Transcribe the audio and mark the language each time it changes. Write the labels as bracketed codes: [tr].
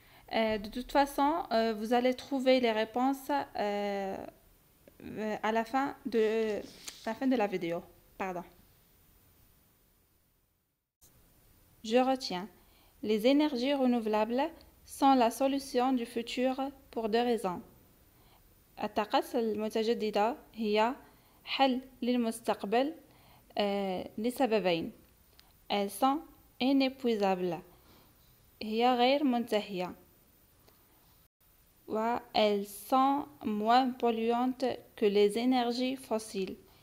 [fr] De toute façon, vous allez trouver les réponses à la fin de la vidéo. Pardon. Je retiens. Les énergies renouvelables sont la solution du futur pour deux raisons. [ar] الطاقات المتجددة هي حل للمستقبل لسببين. [fr] Elles sont inépuisables. [ar] هي غير منتهية. [fr] Elles sont moins polluantes que les énergies fossiles.